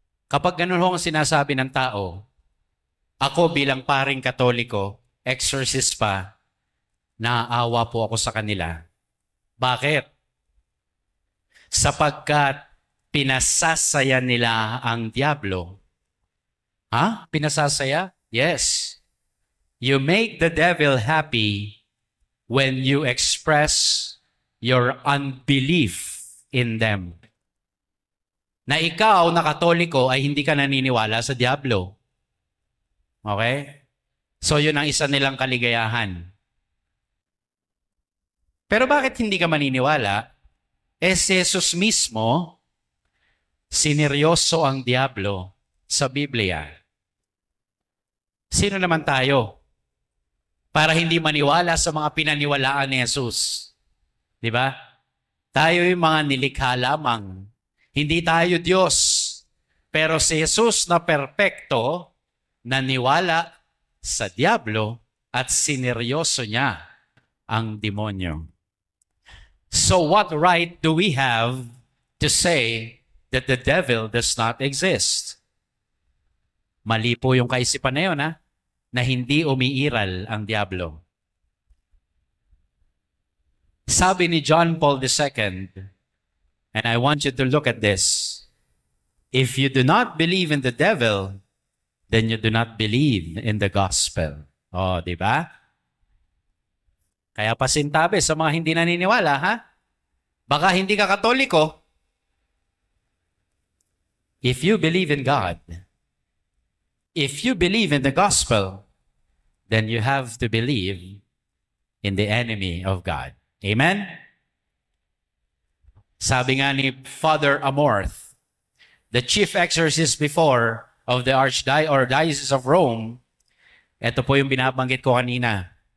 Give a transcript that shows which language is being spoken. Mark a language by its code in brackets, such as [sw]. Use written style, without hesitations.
[tl] Kapag ganun ho ang sinasabi ng tao, ako bilang paring Katoliko, exorcist pa, naaawa po ako sa kanila. Bakit? Sapagkat pinasasaya nila ang diablo. Ha? Pinasasaya? Yes. [en] You make the devil happy when you express your unbelief in them. [tl] Na ikaw na Katoliko ay hindi ka naniniwala sa diablo. Okay? So yun ang isa nilang kaligayahan. Pero bakit hindi ka maniniwala? Si Jesus mismo, sineryoso ang diablo sa Biblia. Sino naman tayo? Para hindi maniwala sa mga pinaniwalaan ni Jesus. Di ba? Tayo yung mga nilikha lamang. Hindi tayo Diyos. Pero si Jesus na perpekto, naniwala sa diablo at sineryoso niya ang demonyo. [en] So what right do we have to say that the devil does not exist? [tl] Mali po yung kaisipan na yun, ha? Na hindi umiiral ang diablo. Sabi ni [en] John Paul II, and I want you to look at this, if you do not believe in the devil, then you do not believe in the gospel. [tl] Oh, di ba? Kaya pasintabi sa mga hindi naniniwala, ha? Baka hindi ka Katoliko. [en] If you believe in God, if you believe in the gospel, then you have to believe in the enemy of God. Amen? [tl] Sabi nga ni Father Amorth, [en] the chief exorcist before of the Archdiocese of Rome, [tl] ito po yung binabanggit ko kanina.